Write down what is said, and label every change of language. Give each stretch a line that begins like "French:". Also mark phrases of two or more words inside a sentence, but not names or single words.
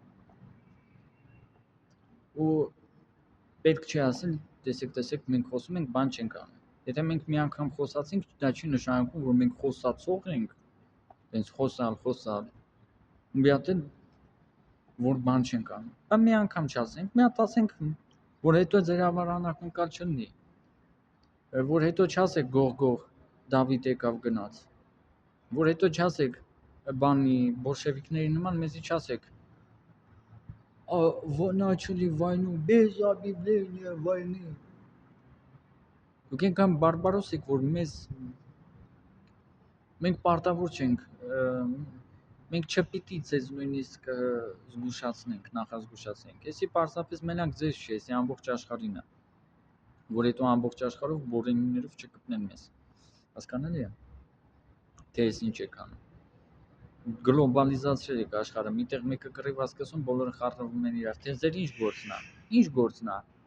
Armenian: Ու պետք չի ասել, տեսեք, մենք խոսում ենք, բան չենք անում։ Եթե մենք մի անգամ խոսացինք, դա չի նշանակում, որ մենք խոսացող ենք, հենց խոսալ, մի հատ էլ որ բան չենք անում։ Բա մի անգամ չասենք, մի հատ ասենք, որ հետո ձեր համար անակնկալ չլինի, որ հետո չասեք գող, Դավիթ եկավ գնաց, որ հետո չասեք բանի բոլշևիկների նման մեզի չասեք
Russian: начали войну без объявления войны։
Armenian: Դուք եկան բարբարոս եք, որ մենք պարտավոր չենք, մենք չպիտի ձեզ նույնիսկ զգուշացնենք, նախազգուշացնենք։ Էսի պարզապես մենակ ձեզ չի, էսի ամբողջ աշխարհին է, որ հետո ամբողջ աշխարհով բորենիներով չկպնեն մեզ։ Հասկանալի է, թե ես ինչ եք անում։ Գլոբալիզացրել եք աշխարհը, միտեղ մեկը կռիվ ասկասում, բոլորը խառնվում են իրար։ Թե ձեր ինչ գործն է։ Ինչ գործն է։